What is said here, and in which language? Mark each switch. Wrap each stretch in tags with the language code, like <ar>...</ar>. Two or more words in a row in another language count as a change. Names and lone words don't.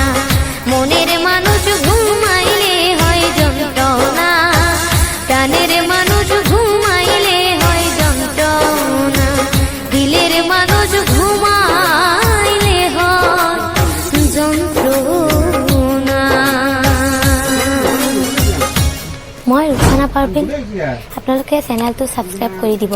<bn>মনের মানুষ ঘুমাইলে হয় যন্ত্রণা, প্রাণের মানুষ ঘুমাইলে হয় যন্ত্রণা। দিলের মানুষ ঘুমাইলে হয় যন্ত্রণা।</bn> <as>মই ৰূপসানা পাৰভিন, আপোনালোকে চেনেলটো ছাবস্ক্ৰাইব কৰি দিব।</as>